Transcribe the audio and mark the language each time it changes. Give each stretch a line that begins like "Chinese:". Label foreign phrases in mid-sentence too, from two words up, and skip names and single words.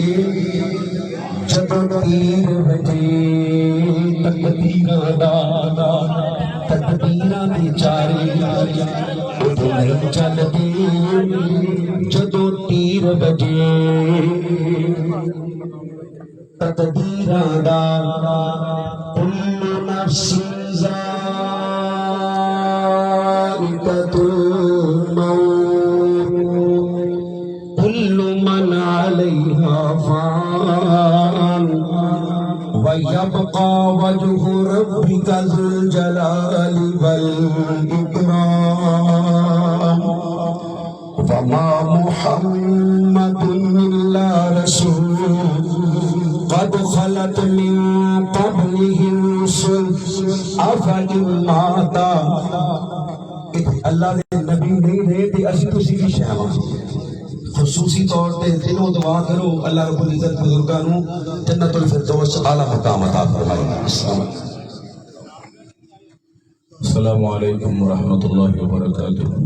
Punjabi: جدوں تیر وجے تقدیراں دا، تقدیراں دے چارے اڈ نہیں چل دے، جدوں تیر وجے تقدیراں دا۔
Arabic: کل نفس ذائقۃ الموت، کل من علیہا فان، ویبقى وجہ ربک ذو الجلال والاکرام، وما محمد الا رسول قد خلت من قبلہ الرسل افإن مات۔
Punjabi: اللہ دے نبی نہیں رہے تے اسی تسی بھی شہواں۔ خصوصی طور تے دنوں دعا کرو اللہ رب العزت بزرگاں نو جنت الفردوس اعلیٰ مقام عطا فرمائے۔
Arabic: السلام علیکم ورحمۃ اللہ وبرکاتہ۔